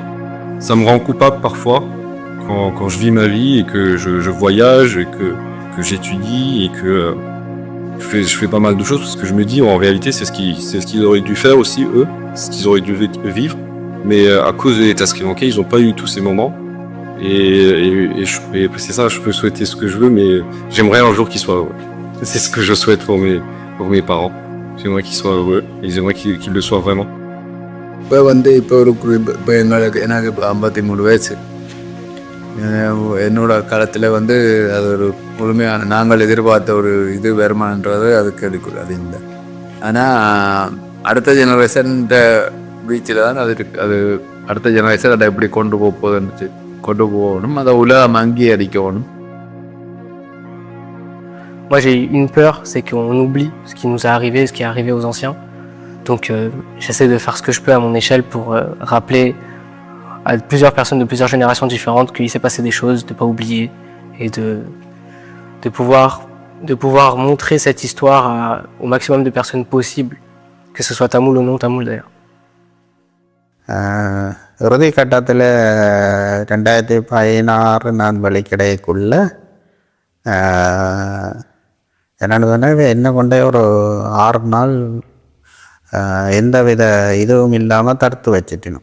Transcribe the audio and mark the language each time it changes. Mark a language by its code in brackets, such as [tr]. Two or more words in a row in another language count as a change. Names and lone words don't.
[fr] Ça me rend coupable parfois quand je vis ma vie et que je voyage et que j'étudie et que je fais pas mal de choses parce que je me dis en réalité c'est ce qu'ils auraient dû faire aussi eux, ce qu'ils auraient dû vivre. Mais à cause de l'État sri-lankais, ils n'ont pas eu tous ces moments. Et c'est ça, je peux souhaiter ce que je veux, mais j'aimerais un jour qu'ils soient heureux. C'est ce que je souhaite pour mes parents. J'aimerais qu'ils soient heureux et j'aimerais qu'ils le soient vraiment. [ta] இப்போ வந்து இப்போ ஒரு இப்போ எனக்கு இப்போ 53 வயசு. என்னோட காலத்தில் வந்து அது ஒரு முழுமையான நாங்கள் எதிர்பார்த்த ஒரு இது வருமானன்றது அது கிடைக்கும் அது இல்லை. ஆனால் அடுத்த ஜெனரேஷன் ரீச்சில் தான் அது இருக்கு. அது அடுத்த ஜெனரேஷன் அதை எப்படி கொண்டு போகணும், அதை உலகம் அங்கீகரிக்கணும். [fr] Moi j'ai une peur, c'est qu'on oublie ce qui nous est arrivé, ce qui est arrivé aux anciens. Donc j'essaie de faire ce que je peux à mon échelle pour rappeler à plusieurs personnes de plusieurs générations différentes qu'il s'est passé des choses, de ne pas oublier et de pouvoir montrer cette histoire au maximum de personnes possibles, que ce soit tamoul ou non tamoul d'ailleurs. [ta] இறுதி கட்டத்தில் 2016 நான் வெளிக்கிடைக்குள்ள என்னென்னு சொன்னால் என்ன கொண்டே ஒரு 6 நாள் எந்தவித இதுவும் இல்லாமல் தடுத்து வச்சிட்டணும்.